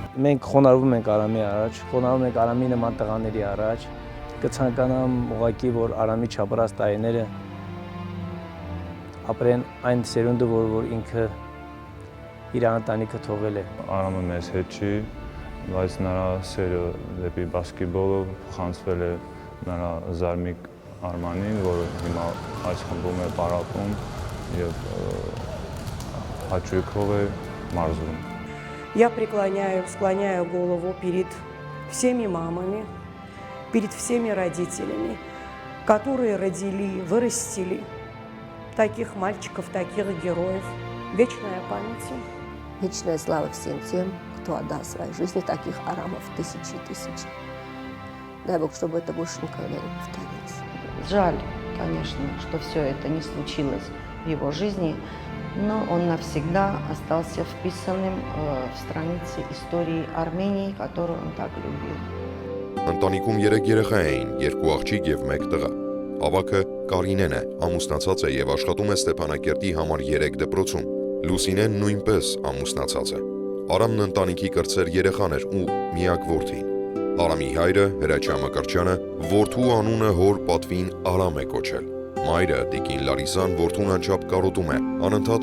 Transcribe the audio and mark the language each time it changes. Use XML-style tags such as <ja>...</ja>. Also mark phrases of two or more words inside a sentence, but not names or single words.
<hy>Մենք խոնարհվում ենք Արամի առաջ, խոնարհվում ենք Արամի նման տղաների առաջ։ Կցանկանամ ուղղակի, որ Արամի չապրած տարիները ապրեն այն սերունդը, որ ինքը իր ընտանիքը թողել է։ Արամը մեզ հետ չի, բայց նրա սերը դեպի բասկետբոլը խանձվել է նրա զարմիկ Արմանին, որը հիմա այս խմբում է պարապում եւ հաճույքով է մարզվում։</hy> <ru>Я склоняю голову перед всеми мамами, перед всеми родителями, которые родили, вырастили таких мальчиков, таких героев. Вечная память им. Вечная слава всем тем, кто отдал свои жизни, таких арамов тысячи и тысячи. Дай Бог, чтобы это больше никогда не повторилось. Жаль, конечно, что все это не случилось в его жизни, но он навсегда остался вписанным в страницы истории Армении, которую он так любил.</ru> <hy>Ընտանիքում 3 երեխա էին, 2 աղջիկ եւ 1 տղա։ Ավագը Կարինեն է, ամուսնացած է եւ աշխատում է Ստեփանակերտի համար 3 դպրոցում։ Լուսինեն նույնպես ամուսնացած է։ Արամն ընտանիքի կրտսեր երեխան էր ու միակ որդին։ Արամի հայրը Հրաչյա Մկրտչյանը որդու անունը հոր պատվին Արամ է կոչել։ Մայրը Տիկին Լարիսան որդուն անչափ կարոտում է, անընդհատ</hy>